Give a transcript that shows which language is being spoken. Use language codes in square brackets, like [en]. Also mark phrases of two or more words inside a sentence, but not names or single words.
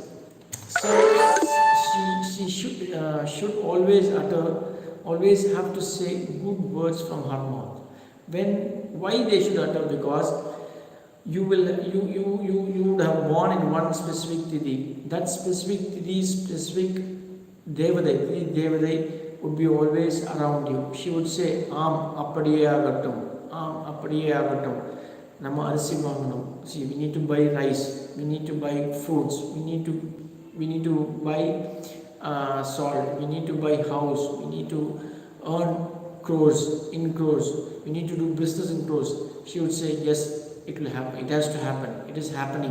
[en] So she should always have to say good words from her mouth. Why they should utter? Because you would have born in one specific tithi. That specific tithi, specific devadai would be always around you. She would say, [ta] அப்படியே ஆகட்டும். நாம அரிசி வாங்கணும். [en] See, we need to buy rice, we need to buy fruits, we need to buy salt, we need to buy house, we need to earn crores, we need to do business in crores. She would say, yes, it will happen, it has to happen, it is happening.